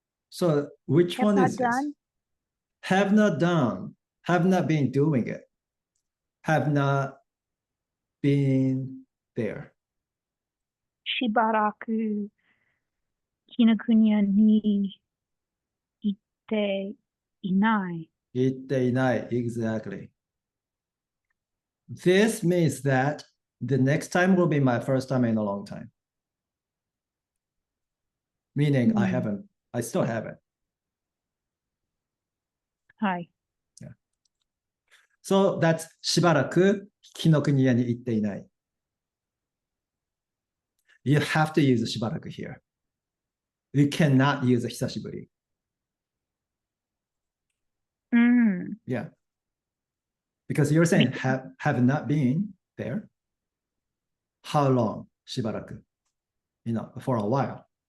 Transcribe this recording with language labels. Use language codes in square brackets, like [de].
[en] So which Have one not is this? done. Have not done, have not been doing it, have not been there. [ja] しばらく紀ノ国屋に行っていない。行っていない [en] exactly. This means that the next time will be my first time in a long time. Meaning I still haven't. [ja] はい。 [en] So that's [ja] しばらく紀ノ国屋に行っていない。 [en] You have to use しばらく here. You cannot use 久しぶり。 Yeah. Because you're saying have not been there. How long? しばらく.For a while.